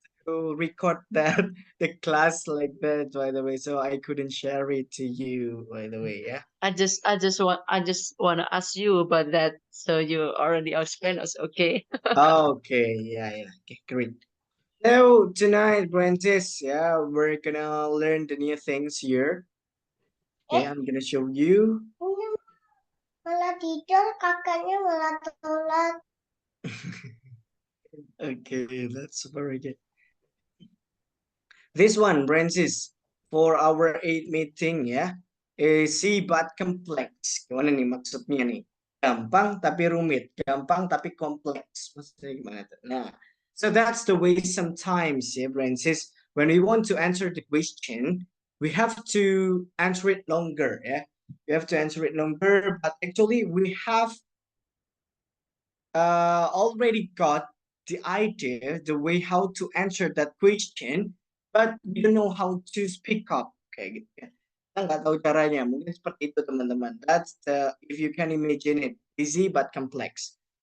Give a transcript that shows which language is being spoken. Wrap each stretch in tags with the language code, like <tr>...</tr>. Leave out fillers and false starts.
<en>to record that the class like that, by the way, so I couldn't share it to you, by the way, yeah. I just wanna ask you about that. So you already explained us, okay? Okay, yeah, okay, great. So tonight, Francis, yeah, we're gonna learn the new things here. Okay, I'm gonna show you.</en> <id>malah tidur, kakaknya malah telat.</id> <en>Okay, that's very good. This one, Francis, for our 8 meeting, ya, easy but complex.</en> <id>Gimana nih maksudnya nih? Gampang tapi rumit, gampang tapi kompleks. Maksudnya gimana tuh?</id> <en>Nah, so that's the way sometimes, ya, Francis, when we want to answer the question, we have to answer it longer, ya. We have to answer it longer, but actually we have already got the idea, the way how to answer that question, but we don't know how to speak up.</en> <id>Kayak gitu ya. Kita nggak tahu caranya. Mungkin seperti itu teman-teman.</id> <en>That's the, if you can imagine it, easy but complex.</en>